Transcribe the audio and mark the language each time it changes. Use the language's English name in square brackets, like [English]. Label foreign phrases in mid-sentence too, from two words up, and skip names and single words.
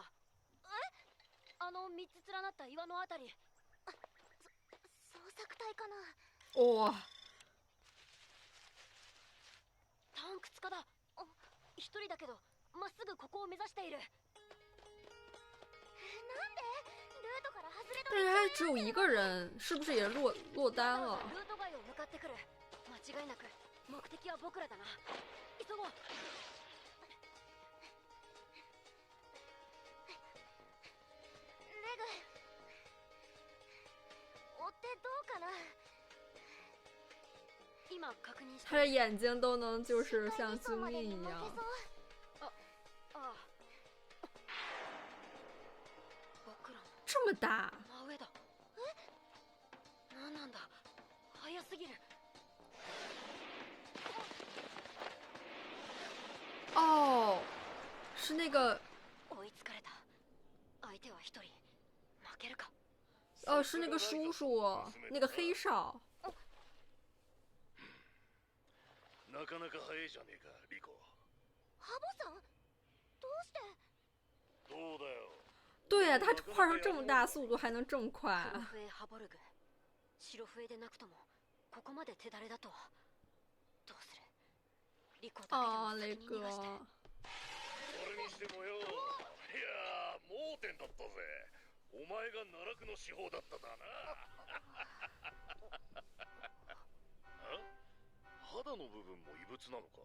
[Japanese] あの3つ連なった岩のあたり。捜索隊かな？ [Chinese] 哇、 [Japanese] 探掘家だ。一人だけどまっすぐここを目指している。なんでルートから外れた？ [Chinese] 但是他只有一个人，是不是也落单了？ [Japanese] ルート外を向かってくる。間違いなく目的は僕らだな。急ごう。レグ、追ってどうかな？今確認して。 [Chinese] 他的眼睛都能就是像精灵一样。 [Japanese] ああ。僕らの [Chinese] 这么大？ [Japanese] 真上だ。何なんだ。早すぎる。 [Chinese] 哦，是那个。 [Japanese] 追いつかれた。相手は一人。負けるか。 [Chinese] 哦，是那个叔叔，那个黑少。 [Japanese] なかなか早いじゃねえか、リコ。ハボさん、どうして？どうだよ。 [Chinese] 对啊，他换成这么大速度还能这么快？ [Japanese] 黒笛ハボルグ。白笛でなくともここまで手だれだとは。どうする？リコだけでも先に逃がして。それにしてもよ、いやー盲点だったぜ。お前が奈落の司法だっただな。肌の部分も異物なのか？